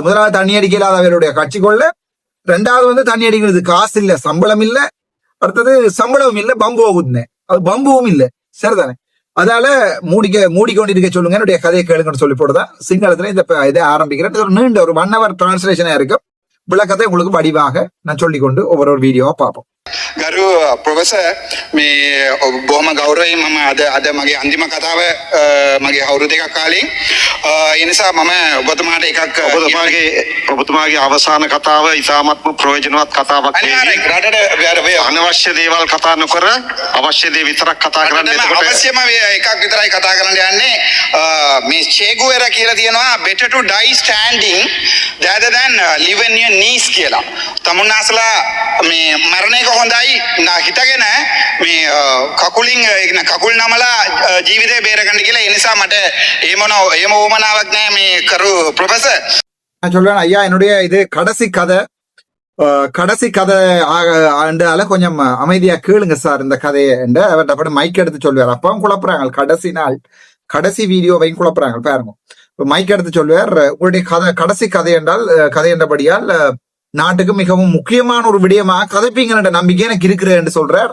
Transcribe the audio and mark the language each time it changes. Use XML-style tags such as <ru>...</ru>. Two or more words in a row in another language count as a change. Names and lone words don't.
<ta>முதலாவது தண்ணி அடிக்க இல்லாத அவருடைய கட்சிக்குள்ள, 2வது தண்ணி அடிக்கிறது காசு இல்ல, சம்பளம் இல்ல, அடுத்தது சம்பளமும் இல்ல, பம்பு ஆகுதுன்னு, அது பம்புவும் இல்ல. சரிதானே? அதால மூடிக்கொண்டிருக்க சொல்லுங்க, என்னுடைய கதையை கேளுங்கன்னு சொல்லி போட்டுதான் சிங்களத்துல இந்த இதை ஆரம்பிக்கிறேன். ஒரு நீண்ட ஒரு 1 hour டிரான்ஸ்லேஷனா இருக்கும். விளக்கத்தை உங்களுக்கு வடிவாக நான் சொல்லிக்கொண்டு ஒவ்வொரு வீடியோவா பார்ப்போம்.</ta> <si>ගරු ප්‍රොෆෙසර්, මේ බොහොම ගෞරවයෙන් මම අද මගේ අන්තිම කතාව මගේ අවුරුදු 2ක් කාලෙන් ඒ නිසා මම ඔබතුමාට එකක් ඔබතුමාගේ අවසාන කතාව ඉතාමත්ම ප්‍රයෝජනවත් කතාවක්. රටට අනවශ්‍ය දේවල් කතා නොකර අවශ්‍ය දේ විතරක් කතා කරන්න. එතකොට අවශ්‍යම එකක් විතරයි කතා කරන්න යන්නේ. මේ චේගුවෙරා කියලා තියෙනවා</si> <en>better to die standing rather than live on your knees</en> <si>කියලා. තමුන්නාසලා මේ මරණයක හොඳයි හිතගෙන මේ කකුල් නමලා ජීවිතේ බේරගන්න කියලා. ඒ නිසා මට එහෙම ඕමනාවක් නැහැ මේ කරු ප්‍රොෆෙසர்.</si> <ta>நான் சொல்றேன் ஐயா, என்னுடைய இது கடைசி கதை ஆண்டால கொஞ்சம் அமைதியா கேளுங்க சார் இந்த கதையை என்று அவர்கிட்ட அப்படி மைக் எடுத்து சொல்லுவார். அப்பவும் குழப்புறாங்க, கடைசி வீடியோவையும் குழப்புறாங்க பாருங்க. மைக் எடுத்து சொல்லுவார், உங்களுடைய கடைசி கதை என்றபடியால் நாட்டுக்கு மிகவும் முக்கியமான ஒரு விடயமா கதைப்பீங்கன்ற நம்பிக்கை எனக்கு இருக்கிற என்று சொல்றார்.</ta>